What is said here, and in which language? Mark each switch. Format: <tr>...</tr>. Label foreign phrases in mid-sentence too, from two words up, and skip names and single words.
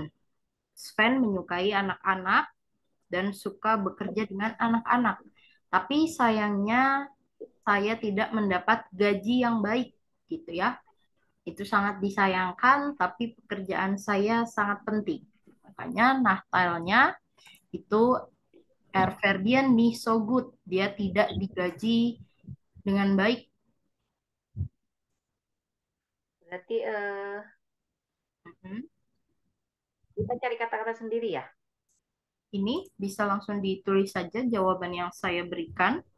<id>Sven menyukai anak-anak dan suka bekerja dengan anak-anak. Tapi sayangnya saya tidak mendapat gaji yang baik gitu ya. Itu sangat disayangkan, tapi pekerjaan saya sangat penting. Makanya Nachteilnya itu</id> <de>Erverdian nicht so gut.</de> <id>Dia tidak digaji dengan baik. Berarti Mhm. kita cari kata-kata sendiri ya. Ini bisa langsung ditulis saja jawaban yang saya berikan.</id>